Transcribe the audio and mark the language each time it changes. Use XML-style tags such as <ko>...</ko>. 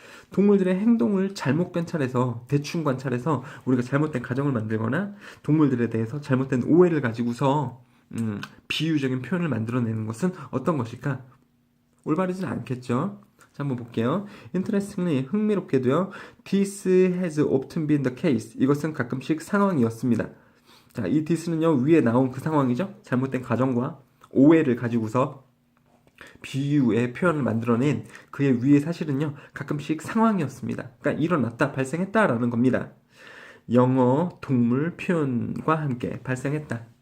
<ko>동물들의 행동을 잘못 관찰해서, 대충 관찰해서 우리가 잘못된 가정을 만들거나 동물들에 대해서 잘못된 오해를 가지고서 비유적인 표현을 만들어내는 것은 어떤 것일까? 올바르진 않겠죠? 자, 한번 볼게요.</ko> <en>Interestingly,</en> <ko>흥미롭게도요.</ko> <en>This has often been the case.</en> <ko>이것은 가끔씩 상황이었습니다. 자, 이 this는요, 위에 나온 그 상황이죠? 잘못된 가정과 오해를 가지고서 비유의 표현을 만들어낸 그의 위의 사실은요, 가끔씩 상황이었습니다. 그러니까 일어났다, 발생했다라는 겁니다. 영어 동물 표현과 함께 발생했다.</ko>